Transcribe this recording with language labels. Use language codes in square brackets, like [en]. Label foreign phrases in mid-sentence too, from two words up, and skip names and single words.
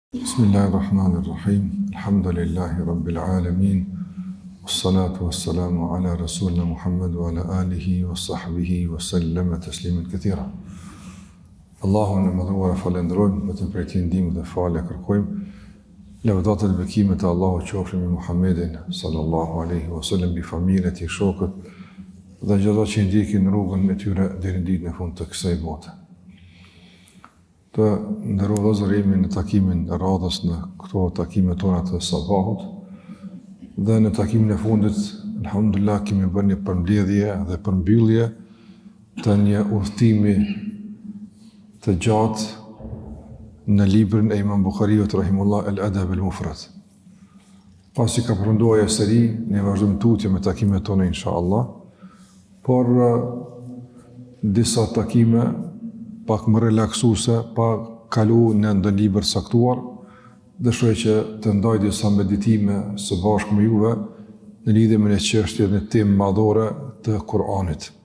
[ar] بسم الله الرحمن الرحيم الحمد لله رب العالمين. والصلاة والسلام على رسولنا محمد وعلى آله وصحبه وسلم تسليما كثيرا. [sq] Allahun e madhuar falenderojmë, vetëm prej tij ndihmë dhe falë kërkojmë. Lavdata dhe bekimet e Allahut qofshin me Muhammedin [ar] صلى الله عليه وسلم, [sq] bi familjen e tij, shokët dhe gjithë që ndjekin rrugën e tyre deri në ditën e fundit të kësaj bote. Të ndërrua vëllezër, jemi në takimin e radhës në këto takime tona të sabahut dhe në takimin e fundit, alhamdulillah, kemi bërë një përmbledhje dhe përmbyllje të një udhëtimi të gjatë në librin e Imam Bukhariut rahimullah al-Adab al-Mufrad. Pasi ka përfunduar ajo seri, ne vazhdojmë tutje me takimet tona inshallah, por disa takime pak më relaksuese, pa kalu në ndonjë libër saktuar, dëshiroj që të ndaj disa meditime së bashku me juve në lidhje me një çështje në temë madhore të Kur'anit.